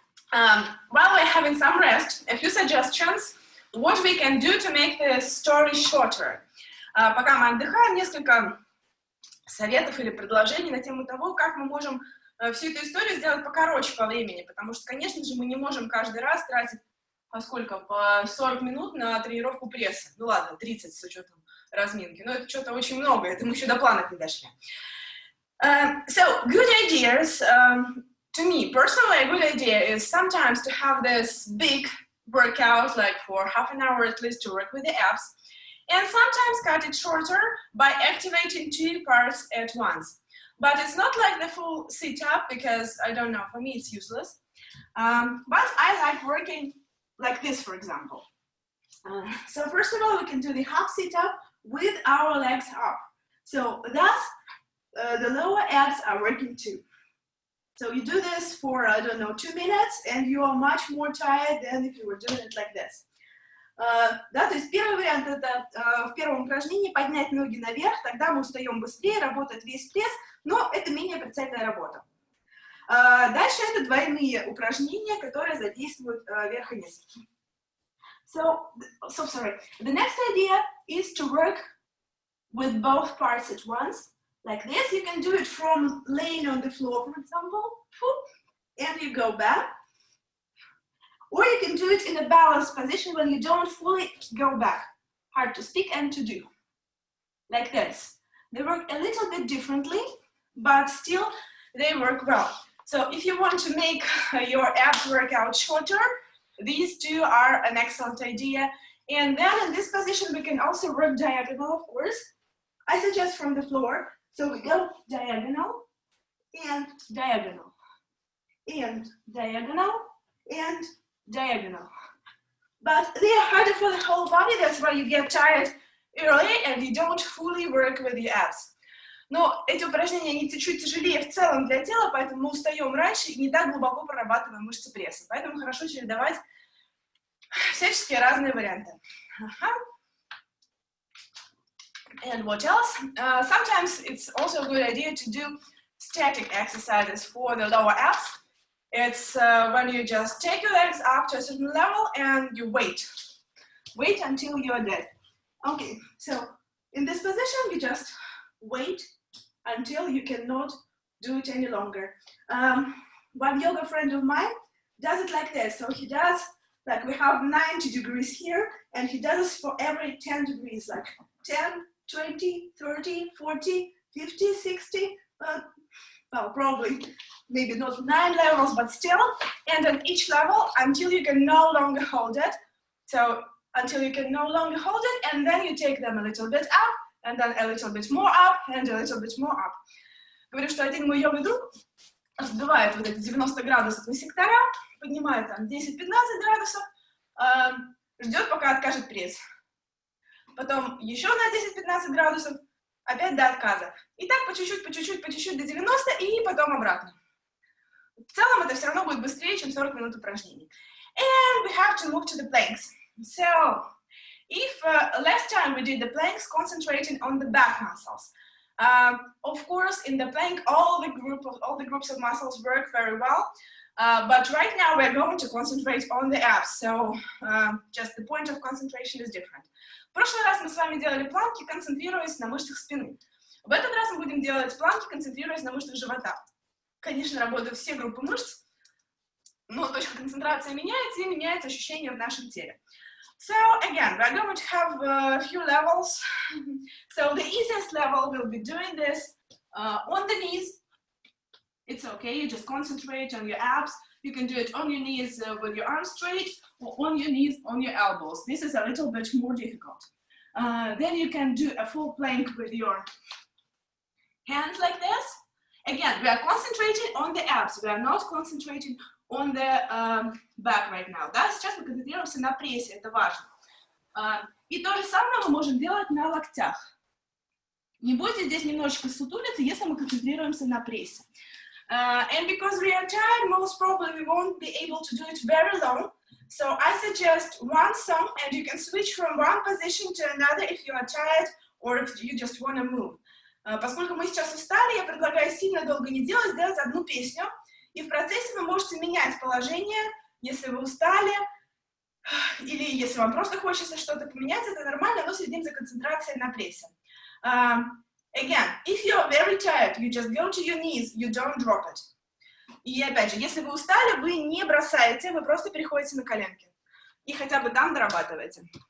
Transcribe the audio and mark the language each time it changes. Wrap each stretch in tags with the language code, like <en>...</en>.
<en>While we're having some rest, a few suggestions what we can do to make the story shorter.</en> <ru>Пока мы отдыхаем, несколько советов или предложений на тему того, как мы можем всю эту историю сделать покороче по времени, потому что, конечно же, мы не можем каждый раз тратить по 40 минут на тренировку пресса. Ну ладно, 30 с учетом разминки, но это что-то очень много, это мы еще до планов не дошли.</ru> <en>So, good ideas, to me, personally, a good idea is sometimes to have this big workout, like for half an hour at least to work with the abs, and sometimes cut it shorter by activating 2 parts at once. But it's not like the full sit-up, because, I don't know, for me it's useless. But I like working like this, for example. So first of all, we can do the half sit-up with our legs up. So thus, the lower abs are working too. So you do this for, I don't know, 2 minutes, and you are much more tired than if you were doing it like this.</en> <ru>Да, то есть первый вариант это в первом упражнении поднять ноги наверх, тогда мы устаем быстрее, работает весь пресс, но это менее прицельная работа. Дальше это двойные упражнения, которые задействуют верх и низ.</ru> <en>So sorry. The next idea is to work with both parts at once. Like this, you can do it from laying on the floor, for example, and you go back. Or you can do it in a balanced position when you don't fully go back. Hard to speak and to do. Like this. They work a little bit differently, but still they work well. So if you want to make your abs workout shorter, these two are an excellent idea. And then in this position, we can also work diagonal, of course. I suggest from the floor. So we go diagonal, and diagonal, and diagonal, and diagonal. But they are harder for the whole body, that's why you get tired early and you don't fully work with the abs.</en> <ru>Но эти упражнения, они чуть тяжелее в целом для тела, поэтому мы устаем раньше и не так глубоко прорабатываем мышцы пресса. Поэтому хорошо чередовать всяческие разные варианты.</ru> <en>And what else? Sometimes it's also a good idea to do static exercises for the lower abs. It's when you just take your legs up to a certain level and you wait. Wait until you're dead. Okay, so in this position, you just wait until you cannot do it any longer. One yoga friend of mine does it like this. So he does, like we have 90 degrees here, and he does this for every 10 degrees, like 10, 20, 30, 40, 50, 60, well, probably maybe not 9 levels, but still, and on each level until you can no longer hold it. So until you can no longer hold it, and then you take them a little bit up, and then a little bit more up, and a little bit more up.</en> <ru>Говорю, что один мой йога друг сбивает вот эти 90 градусов на сектора, поднимает там 10-15 градусов, ждет, пока откажет пресс. Потом еще на 10-15 градусов, опять до отказа. И так по чуть-чуть до 90 и потом обратно. В целом это все равно будет быстрее, чем 40 минут упражнений.</ru> <en>And we have to move to the planks. So, if last time we did the planks concentrating on the back muscles, of course, in the plank, all the groups of muscles work very well. But right now we're going to concentrate on the abs. So, just the point of concentration is different.</en> <ru>В прошлый раз мы с вами делали планки, концентрируясь на мышцах спины. В этот раз мы будем делать планки, концентрируясь на мышцах живота. Конечно, работают все группы мышц, но точка концентрации меняется, и меняется ощущение в нашем теле.</ru> <en>So, again, we're going to have a few levels. So, the easiest level, we'll be doing this on the knees. It's okay, you just concentrate on your abs. You can do it on your knees with your arms straight, or on your knees, on your elbows. This is a little bit more difficult. Then you can do a full plank with your hands like this. Again, we are concentrating on the abs. We are not concentrating on the back right now.</en> <ru>Да, сейчас мы концентрируемся на прессе, это важно. И то же самое мы можем делать на локтях. Не бойтесь здесь немножечко сутулиться, если мы концентрируемся на прессе.</ru> <en>And because we are tired, most probably we won't be able to do it very long. So I suggest one song, and you can switch from one position to another if you are tired or if you just want to move.</en> <ru>Поскольку мы сейчас устали, я предлагаю сильно долго не делать, сделать одну песню. И в процессе вы можете менять положение, если вы устали, или если вам просто хочется что-то поменять, это нормально, но следим за концентрацией на прессе.</ru> <en>Again, if you are very tired, you just go to your knees, you don't drop it.</en> <ru>И опять же, если вы устали, вы не бросаете, вы просто переходите на коленки. И хотя бы там дорабатываете.</ru>